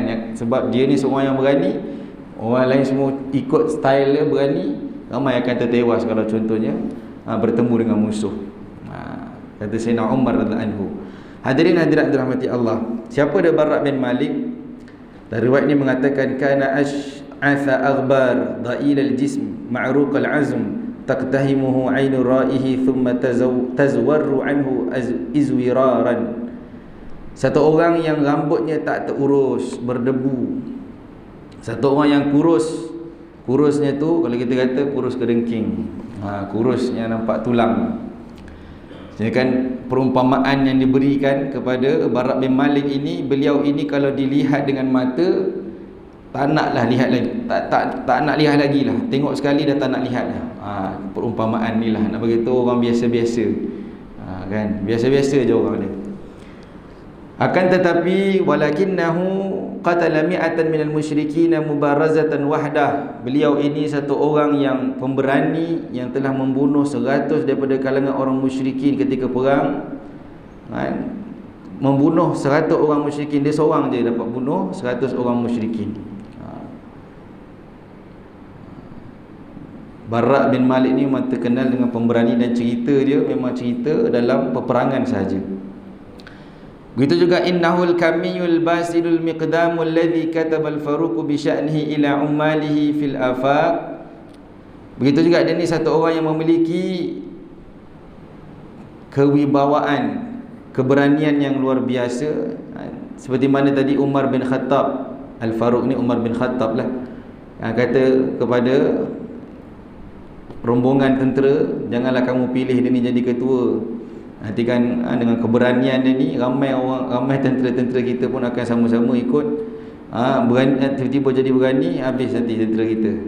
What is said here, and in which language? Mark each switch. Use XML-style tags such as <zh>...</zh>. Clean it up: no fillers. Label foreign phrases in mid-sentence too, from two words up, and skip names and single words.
<ms>Sebab dia ni seorang yang berani, orang lain semua ikut style dia berani, ramai akan tertewas kalau contohnya bertemu dengan musuh. Kata Sayyidina Umar</ms> <ar>رضي الله عنه.</ar> <ms>Hadirin hadirat dirahmati Allah, siapa dia Barra bin Malik? Dari riwayat ini mengatakan,</ms> <ar>كان أشعث أغبر ضئيل الجسم معروق العظم تقتحمه عين رائيه ثم تزور عنه ازورارا.</ar> <ms>Satu orang yang rambutnya tak terurus, berdebu. Satu orang yang kurus. Kurusnya tu kalau kita kata kurus kedengking, kurus yang nampak tulang. Jadi kan perumpamaan yang diberikan kepada Barra bin Malik ini, beliau ini kalau dilihat dengan mata tak naklah lihat lagi, tak nak lihat lagi lah. Tengok sekali dah tak nak lihat lah. Perumpamaan ni lah nak beritahu orang biasa-biasa, kan, biasa-biasa je orang dia. Akan tetapi</ms> <ar>ولكنه قتل مائة من المشركين مبارزة وحده.</ar> <ms>Beliau ini satu orang yang pemberani, yang telah membunuh 100 daripada kalangan orang musyrikin ketika perang, kan? Membunuh 100 orang musyrikin. Dia seorang je dapat bunuh 100 orang musyrikin. Barra bin Malik ni memang terkenal dengan pemberani, dan cerita dia memang cerita dalam peperangan sahaja. Begitu juga</ms> <ar>إنه الكمي الباسل المقدام الذي كتب الفاروق بشأنه إلى عماله في الآفاق.</ar> <ms>Begitu juga dia ni satu orang yang memiliki kewibawaan, keberanian yang luar biasa. Seperti mana tadi Umar bin Khattab, Al-Faruq ni Umar bin Khattab lah, kata kepada rombongan tentera, janganlah kamu pilih dia ni jadi ketua. Nanti kan dengan keberanian dia ni, ramai tentera-tentera kita pun akan sama-sama ikut, berani, tiba-tiba jadi berani, habis nanti tentera kita.</ms>